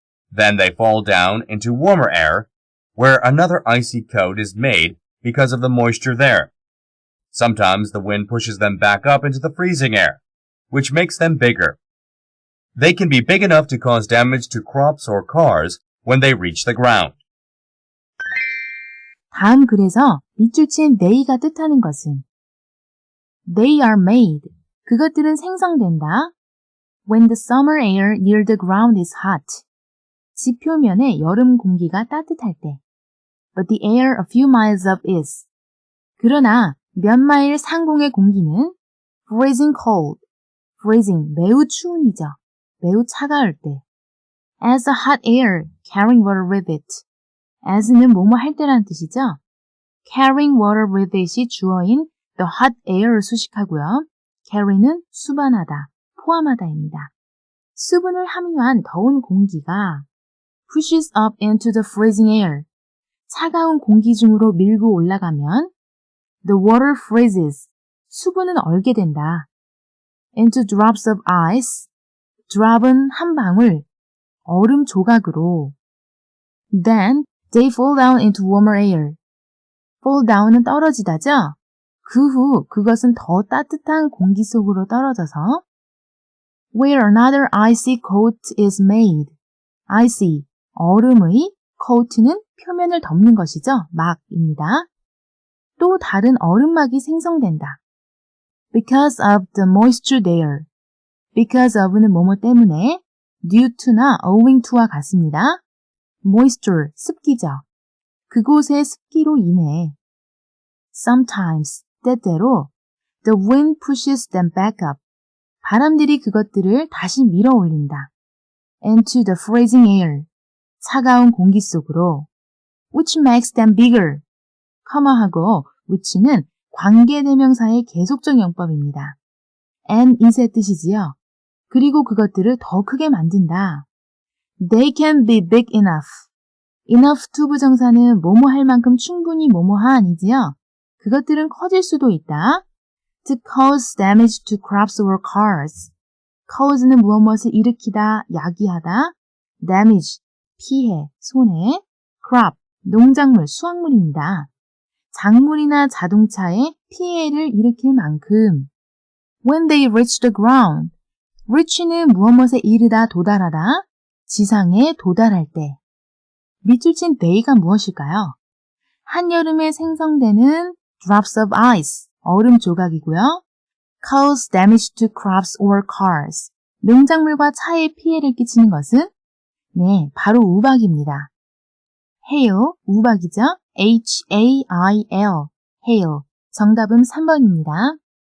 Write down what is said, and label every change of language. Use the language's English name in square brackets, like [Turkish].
[English] Then they fall down into warmer air, where another icy coat is made because of the moisture there. Sometimes the wind pushes them back up into the freezing air, which makes them bigger. They can be big enough to cause damage to crops or cars when they reach the ground. [Korean] 다음 글에서 밑줄 친 they가 뜻하는 것은 [English] They are made. [Korean] 그것들은 생성된다. [English] When the summer air near the ground is hot. [Korean] 지 표면의 여름 공기가 따뜻할 때. [English] But the air a few miles up is. [Korean] 그러나 몇 마일 상공의 공기는 [English] freezing cold. [Korean] freezing, 매우 추운이죠. 매우 차가울 때. [English] As the hot air carrying water with it. [Korean] as는 뭐뭐 할 때라는 뜻이죠. [English] carrying water with it이 [Korean] 주어인 [English] the hot air를 [Korean] 수식하고요. carry는 수반하다, 포함하다입니다. 수분을 함유한 더운 공기가 [English] pushes up into the freezing air. [Korean] 차가운 공기 중으로 밀고 올라가면 [English] the water freezes. [Korean] 수분은 얼게 된다. [English] into drops of ice. [Korean] drop은 한 방울, 얼음 조각으로. [English] Then they fall down into warmer air. fall down은 [Korean] 떨어지다죠? 그 후 그것은 더 따뜻한 공기 속으로 떨어져서 [English] where another icy coat is made. [Korean] icy, 얼음의 coat는 표면을 덮는 것이죠. 막입니다. 또 다른 얼음막이 생성된다. [English] because of the moisture there. because of는 [Korean] 뭐뭐 때문에 [English] due to나 owing to와 [Korean] 같습니다. [English] moisture, [Korean] 습기죠. 그곳의 습기로 인해 [English] sometimes, [Korean] 때때로 [English] the wind pushes them back up. [Korean] 바람들이 그것들을 다시 밀어 올린다. [English] into the freezing air. [Korean] 차가운 공기 속으로 [English] which makes them bigger. [Korean] 커머하고 which는 관계대명사의 계속적 용법입니다. and is의 뜻이지요. 그리고 그것들을 더 크게 만든다. [English] They can be big enough. [Korean] enough to 부정사는 뭐뭐 할 만큼 충분히 뭐뭐하아니지요. 그것들은 커질 수도 있다. [English] To cause damage to crops or cars. [Korean] cause는 무엇을 일으키다, 야기하다. damage, 피해, 손해. crop, 농작물, 수확물입니다. 작물이나 자동차에 피해를 일으킬 만큼. [English] When they reach the ground. [Korean] reach는 무엇에 이르다, 도달하다. 지상에 도달할 때. 밑줄 친 they가 무엇일까요? 한여름에 생성되는 drops of ice, 얼음 조각이고요. [English] cause damage to crops or cars, [Korean] 농작물과 차에 피해를 끼치는 것은? 네, 바로 우박입니다. hail, 우박이죠. H-A-I-L, hail. 정답은 3번입니다.